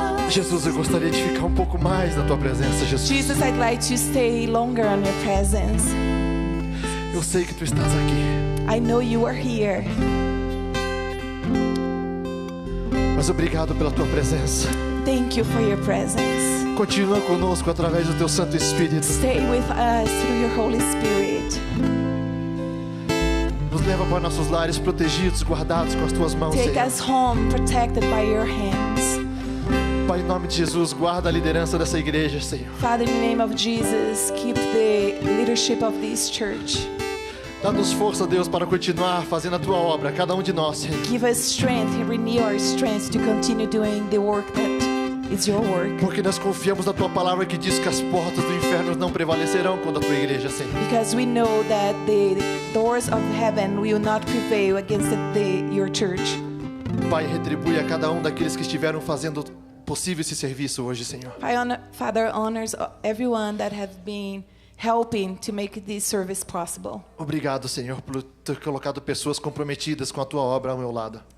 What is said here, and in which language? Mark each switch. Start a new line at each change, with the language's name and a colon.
Portuguese: Jesus, eu gostaria de ficar um pouco mais na tua presença, Jesus.
English: Jesus, I'd like to stay longer on your presence.
Portuguese: Eu sei que tu estás aqui.
English: I know you are here,
Portuguese: Mas obrigado pela tua presença.
English: thank you for your presence.
Portuguese: Continua conosco através do teu Santo Espírito.
English: Stay with us through your Holy Spirit.
Portuguese: Nos leva para nossos lares protegidos, guardados com as tuas mãos,
English: Take
Portuguese: Senhor.
English: us home protected by your hands.
Portuguese: Pai, em nome de Jesus, guarda a liderança dessa igreja, Senhor.
English: Father, in the name of Jesus, keep the leadership of this church.
Portuguese: Dá-nos força, Deus, para continuar fazendo a tua obra, cada um de nós, Senhor.
English: Give us strength and renew our strength to continue doing the work that is your work.
Portuguese: Porque nós confiamos na tua palavra que diz que as portas do inferno não prevalecerão contra a tua igreja, Senhor.
English: Because we know that the doors of heaven will not prevail against your church.
Portuguese: Pai, retribui a cada um daqueles que estiveram fazendo possível esse serviço hoje, Senhor.
English: Father honors everyone that have been helping to make this service possible.
Portuguese: Obrigado, Senhor, por ter colocado pessoas comprometidas com a tua obra ao meu lado.